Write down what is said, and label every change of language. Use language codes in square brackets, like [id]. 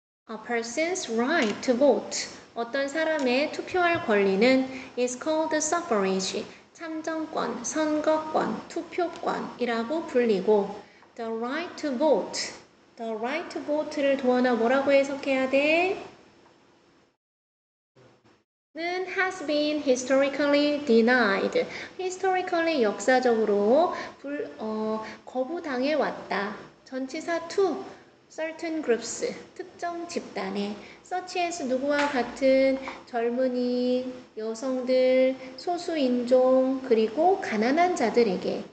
[en] A person's right to vote. [ko] 어떤 사람의 투표할 권리는 [en] is called suffrage. [ko] 참정권, 선거권, 투표권이라고 불리고 [en] the right to vote. The right to vote [ko] 를 도원아 뭐라고 해석해야 돼? [en] 는 has been historically denied. [ko] historically 역사적으로 거부당해 왔다. 전치사 [en] to certain groups, [ko] 특정 집단에 [en] such as [ko] 누구와 같은 젊은이, 여성들, 소수인종, 그리고 가난한 자들에게.